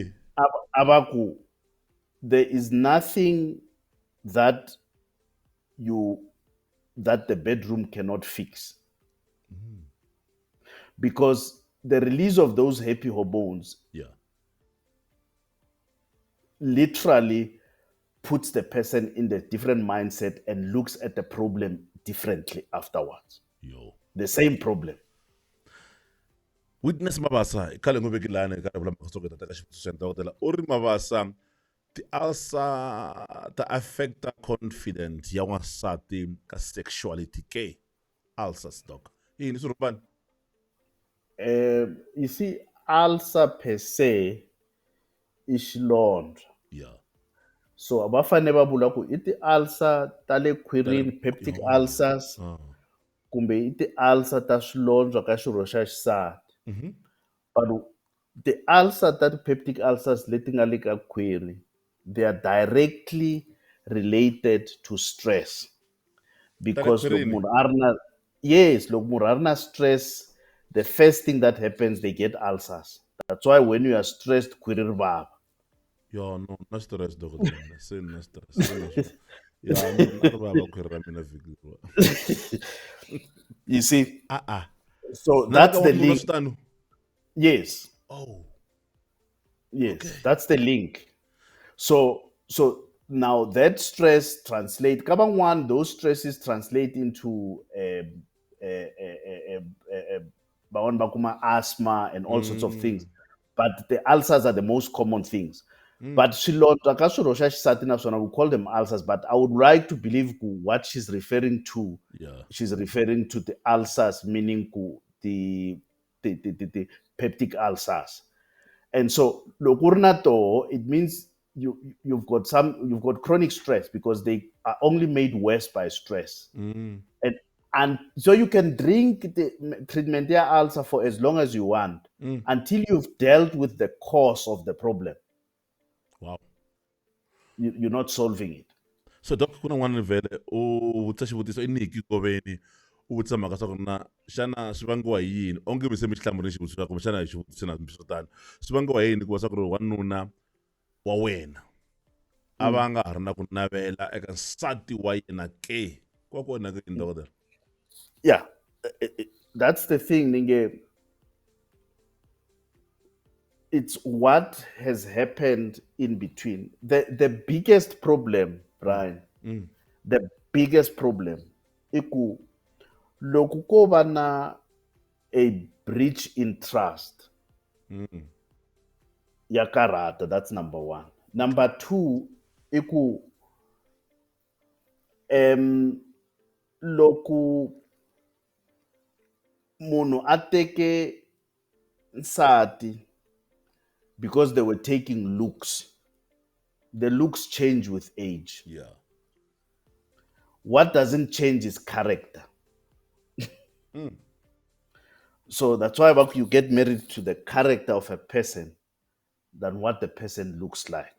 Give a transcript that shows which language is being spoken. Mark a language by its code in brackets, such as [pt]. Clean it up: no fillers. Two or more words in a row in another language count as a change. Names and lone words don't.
[en] abaku, there is nothing that the bedroom cannot fix, because the release of those happy hormones Yeah. literally puts the person in a different mindset and looks at the problem differently afterwards. Yo. The same problem. [ts] Witness Mabasa, ikale ngobe ke lana ka bula makasoko tata ka xivutiso xa dokotela. U ri Mabasa ti ulcer ta affect confidence ya n'wansati ka sexuality ke ulcers doc. Yini swi rhubani? [en] You see, ulcer per se is xilondza. Yeah. [ts] So abafane va vula ku i ti-ulcer ta le khwirini, peptic Yo. ulcers, kumbe i ti-ulcer ta swilondzwa ka xirho xa xisati. [en] But the ulcer [ts] ta ti-peptic ulcers leti nga le ka khwiri, [en] they are directly related to stress. Because loko [ts] khwirini? munhu a ri na, yes, loko munhu a ri na stress, [en] the first thing that happens, they get ulcers. That's why when you are stressed, [ts] khwiri ri vava. Yo, no, na stress dokotela. Se na stress. Ya, no, na ri vava khwiri ra mina vhiki leri. [en] You see? So [ts] Na [en] that's [ts] ka [en] the [ts] wanuna [en] link. [ts] swi tano? [en] Yes. Oh. Yes, Okay. that's the link. So now that stress translate. One, those stresses translate into asthma and all sorts of things. But the ulcers are the most common things. [ts] But xilondza ka swirho xa xisati naswona, [en] we call them ulcers. But I would like to believe what she's referring to. Yeah. She's referring to the ulcers, meaning the peptic ulcers. And so it means you've got chronic stress, because they are only made worse by stress. And so you can drink the treatment ulcer for as long as you want, until you've dealt with the cause of the problem. Wow. You're not solving it. [ts] So doc ku na n'wana vhele u vutisa xivutiso i Nikki Goveni u vutisa mhaka swa ku na xana swi vangiwa hi yini, onge mi se mi xi hlamurile xivutiso kumbe xana hi xivutiso na swo tani, swi vangiwa hi yini ku va swa ku ri wanuna wa wena a va nga ha ri na ku navela eka nsati wa yena ke kwa kona ke dokotela? [en] Yeah, that's the thing, Ninge. It's what has happened in between. The biggest problem, Brian, the biggest problem, [ts] iku loko ko va na [en] a breach in trust, [ts] ya karata. [en] That's number one. Number two, [ts] iku loko munhu a teke nsati [en] because they were taking looks, the looks change with age. Yeah. What doesn't change is character. So that's why you get married to the character of a person than what the person looks like.